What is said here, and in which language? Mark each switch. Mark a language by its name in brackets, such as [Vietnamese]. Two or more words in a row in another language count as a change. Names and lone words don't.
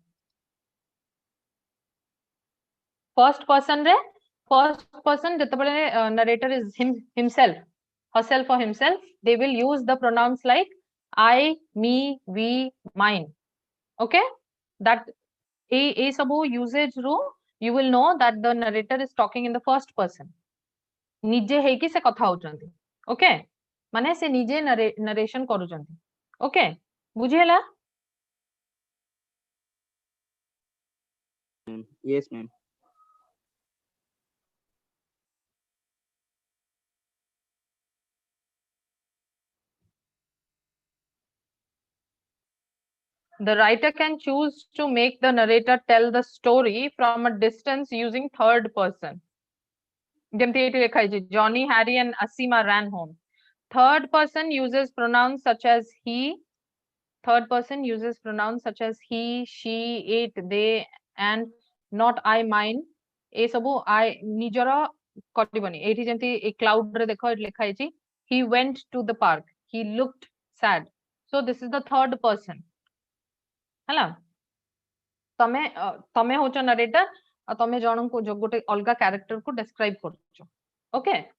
[English] First person ଯେତେବେଳେ narrator is himself herself or himself they will use the pronouns like I, me, we, mine. Okay, that a ସବୁ usage ରୁ you will know that the narrator is talking in the first person [Odia] ନିଜେ ହେଇକି ସେ କଥା ହଉଛନ୍ତି [English] okay [Odia] ମାନେ ସେ ନିଜେ [English] narration କରୁଛନ୍ତି okay ବୁଝିହେଲା yes ma'am The writer can choose to make the narrator tell the story from a distance using third person. [Odia] ଯେମିତି ଏଠି ଲେଖା ହେଇଛି [English] Johnny, Harry and Asima ran home. Third person uses pronouns such as he. Third person uses pronouns such as he, she, it, they and not I, mine. [Odia] ଏ ସବୁ I ନିଜର କରିବନି ଏଠି ଯେମିତି ଏ cloud ରେ ଦେଖ ଏଠି ଲେଖା ହେଇଛି [English] he went to the park. He looked sad. So this is the third person. [Odia] ହେଲା ତମେ ହଉଛ narrator ଆଉ ତମେ ଜଣଙ୍କୁ ଗୋଟେ ଅଲଗା character କୁ describe କରୁଛ okay